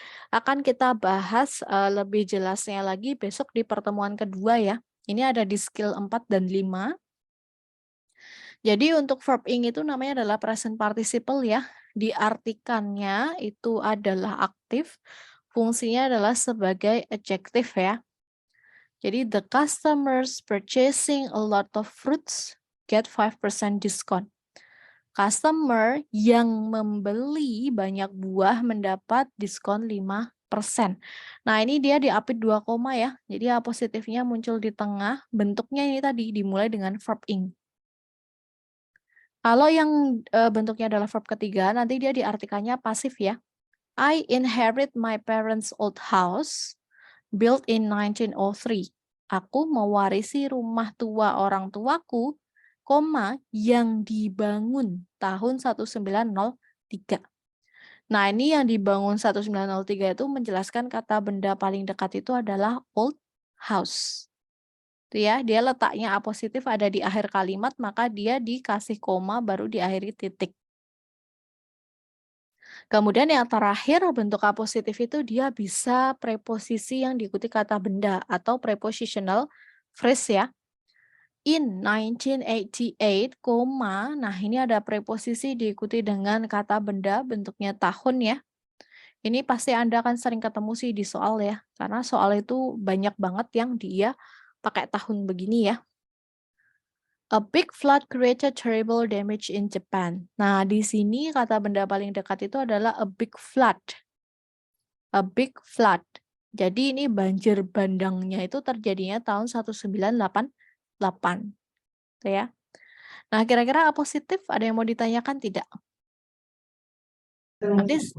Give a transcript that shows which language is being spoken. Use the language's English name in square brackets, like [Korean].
[Indonesian] Akan kita bahas lebih jelasnya lagi besok di pertemuan kedua ya. Ini ada di skill 4 dan 5. Jadi untuk verb ing itu namanya adalah present participle ya. Diartikannya itu adalah aktif, fungsinya adalah sebagai adjektif ya. Jadi [English] the customers purchasing a lot of fruits get 5% discount. [Indonesian] Customer yang membeli banyak buah mendapat diskon 5%. Nah, ini dia diapit 2 koma ya. Jadi A positifnya muncul di tengah. Bentuknya ini tadi dimulai dengan verb ing. Kalau yang bentuknya adalah verb ketiga, nanti dia diartikannya pasif ya. [English] I inherit my parents' old house built in 1903. [Indonesian] Aku mewarisi rumah tua orang tuaku, yang dibangun tahun 1903. Nah, ini yang dibangun 1903 itu menjelaskan kata benda paling dekat itu adalah old house. Itu ya, dia letaknya A positif ada di akhir kalimat, maka dia dikasih koma baru diakhiri titik. Kemudian yang terakhir bentuk A positif itu dia bisa preposisi yang diikuti kata benda atau prepositional phrase ya. [English] In 1988, [Indonesian] nah ini ada preposisi diikuti dengan kata benda bentuknya tahun ya. Ini pasti Anda akan sering ketemu sih di soal ya, karena soal itu banyak banget yang dia pakai tahun begini ya. [English] A big flood created terrible damage in Japan. [Indonesian] Nah, di sini kata benda paling dekat itu adalah a big flood. A big flood. Jadi ini banjir bandangnya itu terjadinya tahun 1988. Gitu ya. Nah, kira-kira A positif ada yang mau ditanyakan tidak? Nanti,